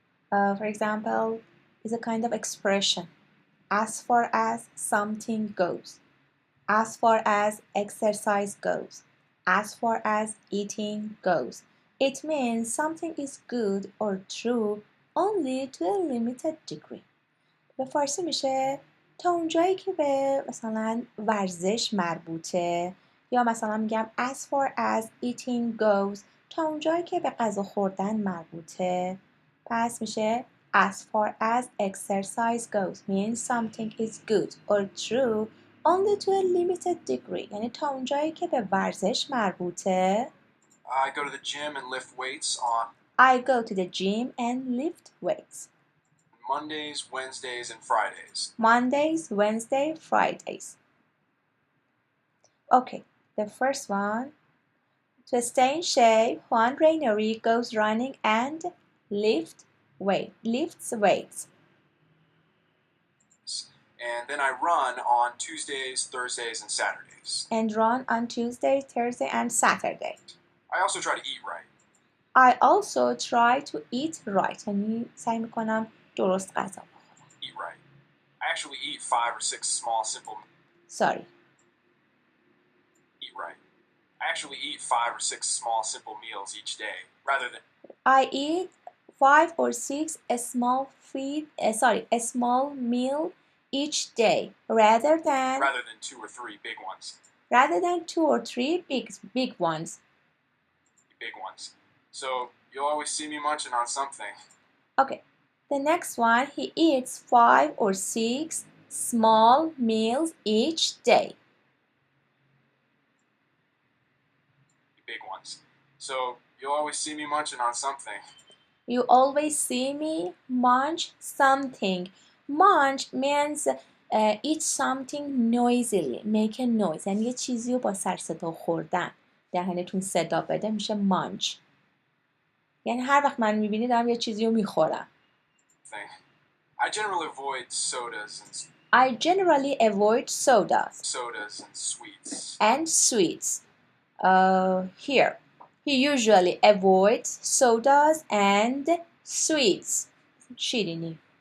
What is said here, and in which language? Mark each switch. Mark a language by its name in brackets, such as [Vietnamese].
[English] for example, is a kind of expression. As far as something goes. As far as exercise goes. As far as eating goes. It means something is good or true only to a limited degree. [Persian] به فارسی میشه تا اونجایی که به مثلا ورزش مربوطه، یا مثلا میگم [English] as far as eating goes [Persian] تا اونجایی که به غذا خوردن مربوطه. پس میشه [English] As far as exercise goes means something is good or true only to a limited degree. [Persian] یعنی تا اونجایی که به ورزش مربوطه. [English] I go to the gym and lift weights on I go to the gym and lift weights. Mondays, Wednesdays, and Fridays. Mondays, Wednesdays, Fridays. Okay, the first one. To stay in shape, Juan Rainieri goes running and lifts weights. And then I run on Tuesdays, Thursdays, and Saturdays. And run on Tuesday, Thursday, and Saturday. I also try to eat right. I also try to eat right. [Persian] یعنی سعی میکنم درست غذا بخورم. [English] Eat right. I actually eat 5 or 6 small, simple. Sorry. Eat right. I actually eat 5 or 6 small, simple meals each day, rather than. I eat 5 or 6 a small meal each day, rather than 2 or 3 big ones. Rather than 2 or 3 big ones. Big ones. So you'll always see me munching on something. Okay. The next one, he eats 5 or 6 small meals each day. Big ones. So you'll always see me munching on something. You always see me munch something. Munch means eat something noisily. Make a noise. [Persian] یعنی یه چیزی رو با سر صدا خوردن. دهنتون صدا بده میشه munch. یعنی هر وقت من میبینی دارم یه چیزی رو میخورم. [English] I generally avoid sodas and sweets. And sweets. Here. He usually avoids sodas and sweets. [Persian] شیرینی.